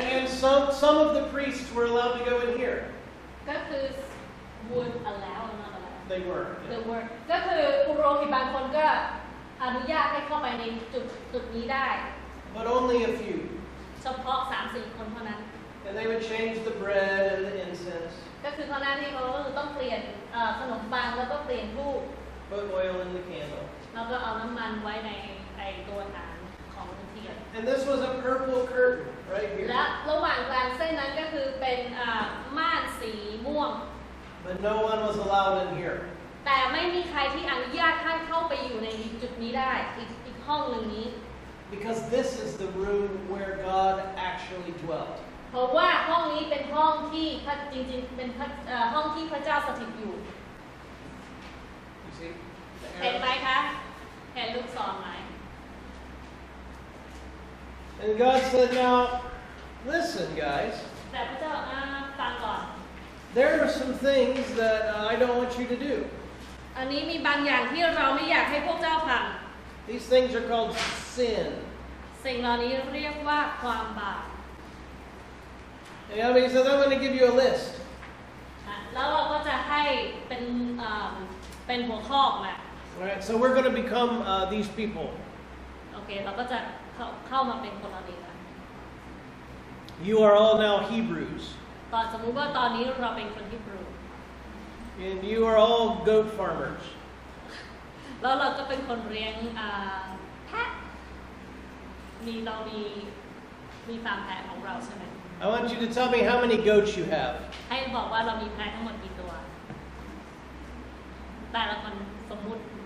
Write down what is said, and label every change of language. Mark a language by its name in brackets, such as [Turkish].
[English] some of the priests were allowed to go in here. [Thai] ก็คือ [English] would allow not allow They were. the word [Thai] ก็คือปุโรหิตบางคนก็อนุญาตให้เข้าไปในจุดนี้ได้ [English] But only a few. [Thai] เฉพาะ 3-4 คนเท่านั้น [English] And they would change the bread and the incense. [Thai] ก็คือหน้าที่เขาก็คือต้องเปลี่ยนขนมปังแล้วก็เปลี่ยนธูป [English] Put oil in the candle. [Thai] แล้วก็เอาน้ำมันไว้ในตัวฐานของเทียน [English] And this was a purple curtain right here. [Thai] และระหว่างกลางเส้นนั้นก็คือเป็นม่านสีม่วง [English] But no one was allowed in here. [Thai] แต่ไม่มีใครที่อนุญาตให้เข้าไปอยู่ในจุดนี้ได้อีกห้องหนึ่งนี้ [English] Because this is the room where God actually dwelt. [Thai] เพราะว่าห้องนี้เป็นห้องที่จริงๆเป็นห้องที่พระเจ้าสถิตอยู่ [English] You see? [Thai] เห็นไหมคะเห็นลูกศรไหม [English] And God said, now, listen, guys. [Thai] แต่พระเจ้าฟังก่อน [English] There are some things that I don't want you to do. [Thai] อันนี้มีบางอย่างที่เราไม่อยากให้พวกเจ้าท [English] These things are called sin. [Thai] ำสิ่งเหล่านี้เรียกว่าความบาป [English] And he says, I'm going to give you a list. [Thai] แล้วเราก็จะให้เป็นหัวข้อมา [English] All right, so we're going to become these people. [Thai] โอเคเราก็จะเข้ามาเป็นคนเหล่านี้นะ [English] You are all now Hebrews. [Thai] ตอนสมมุติว่าตอนนี้เราเป็นคนฮีบรู [English] And you are all goat farmers. [Thai] แล้วเราก็เป็นคนเลี้ยงแพะเรามีฟาร์มแพะของเราใช่ไหม [English] I want you to tell me how many goats you have. [Thai] ให้บอกว่าเรามีแพะทั้งหมดกี่ตัว แต่ละคนสมมุติ